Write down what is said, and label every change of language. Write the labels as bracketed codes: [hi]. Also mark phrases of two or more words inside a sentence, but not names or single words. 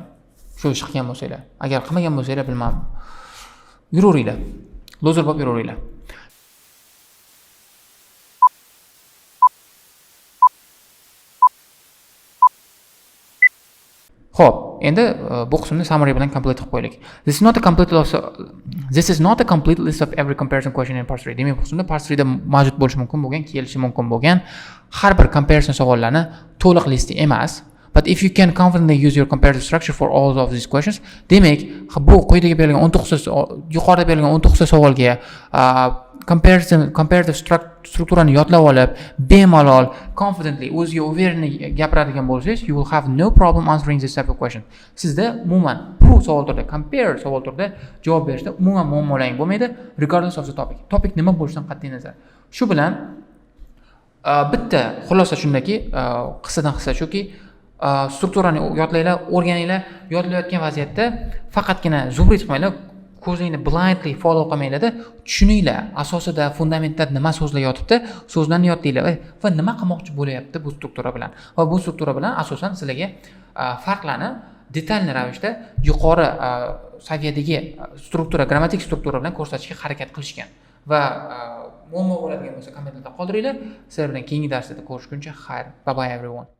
[uz] Shu ish qilgan bo'lsanglar. Agar qilmagan bo'lsanglar, bilmadim. Yuraveringlar. Lozer bo'lib yuraveringlar. Xo'p, endi bu qismni summary bilan complete qilib qo'yaylik. [en] This is not a complete list of every comparison question in part 3. [uz] Demak, bu qismda part 3 da mavjud bo'lishi mumkin bo'lgan, kelishi mumkin bo'lgan har bir comparison savollarni to'liq listi emas. [en] But if you can confidently use your comparative structure for all of these questions, [uz] demak, bu quyidagi berilgan 19 yuqorida berilgan 19 savolga comparative strukturani yodlab olib, bemalol, confidently, o'ziga uverni gapiradigan bo'lsangiz, [en] you will have no problem answering this type of question. [uz] Sizda umuman bu savol turida, compare savol turida javob berishda umuman muammolaring bo'lmaydi, [en] regardless of the topic. [uz] Topic nima bo'lishidan qat'iy nazar. Shu bilan bitta xulosa shundaki, qissadan hissa shuki, strukturani yodlanglar, o'rganinglar, yodlayotgan vaziyatda faqatgina zubri chiqmanglar, ko'zingni [en] blindly follow [uz] qilmanglar-da, tushuninglar, asosida, fundamentda nima so'zlar yotibdi, so'zlarni yodlaylar va nima qilmoqchi bo'layapti bu struktura bilan. Va bu struktura bilan asosan sizlarga farqlarni detalniy ravishda yuqori saviyadagi struktura, grammatik struktura bilan ko'rsatishga harakat qilishgan va muammo bo'ladigan bo'lsa kommentarda qoldiringlar. Sizlar bilan keyingi darslarda ko'rishguncha xayr. [en] Bye bye everyone.